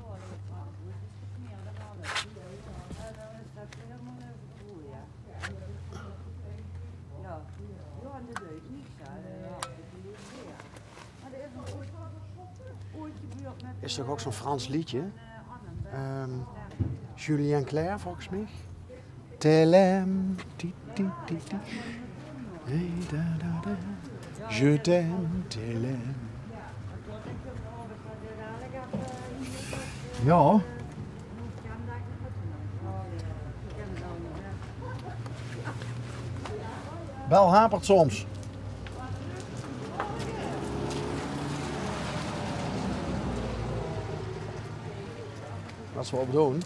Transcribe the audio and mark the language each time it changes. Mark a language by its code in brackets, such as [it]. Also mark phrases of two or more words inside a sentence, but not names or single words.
[nl] Is toch ook zo'n Frans liedje? Julien Clerc volgens mij. Telem, ti ti ti ti. Hey, da, da, da. [fr] Je t'aime, telem. [nl] Ja. Bel hapert soms. Wat we op doen.